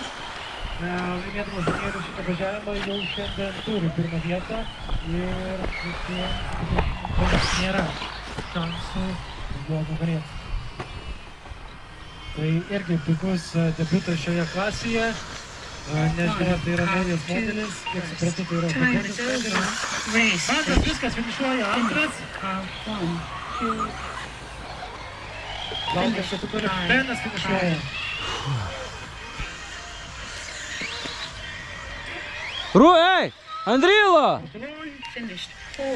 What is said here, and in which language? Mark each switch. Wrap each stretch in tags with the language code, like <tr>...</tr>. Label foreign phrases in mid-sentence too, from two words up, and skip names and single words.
<lt>Laimėdamas Danielius šitą važiavimą jau šiandien turi pirmą vietą ir nėra šansų jo nugalėti. Tai irgi puikus debiutas šioje klasėje. Nežinau, ar tai yra naujas modelis, kiek suprantu, tai yra</lt> <en>Time is</en> <lt>pakelis</lt> <en>over.</en> <lt>modelis. Race. Antras viskas finišuoja, antras. Car 1, 2, Laukia šitų toliau. Benas finišuoja. Ei! Andrilo! finished 4.</lt>